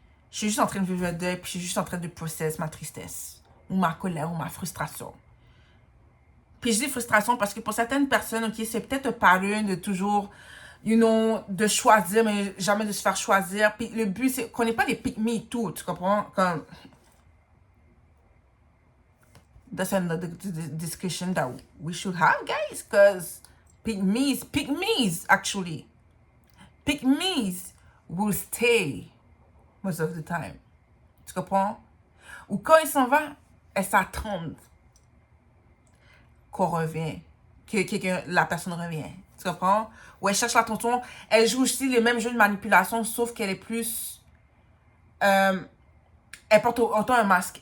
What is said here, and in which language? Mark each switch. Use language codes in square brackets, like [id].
[fr] Je suis juste en train de vivre le deuil, puis je suis juste en train de processer ma tristesse, ou ma colère, ou ma frustration. Puis je dis frustration parce que pour certaines personnes, ok, c'est peut-être un pattern de toujours, [en] you know, [fr] de choisir, mais jamais de se faire choisir. Puis le but, c'est qu'on n'ait pas des pick-me et tout, tu comprends? [en] Comme, that's another discussion that we should have, guys, because pick-me's, actually. Pick-me's will stay. most of the time. [fr] Tu comprends? Ou quand il s'en va, elle s'attend qu'on revient, que la personne revient. Tu comprends? Ou elle cherche l'attention. Elle joue aussi les mêmes jeux de manipulation, sauf qu'elle est plus... elle porte autant un masque.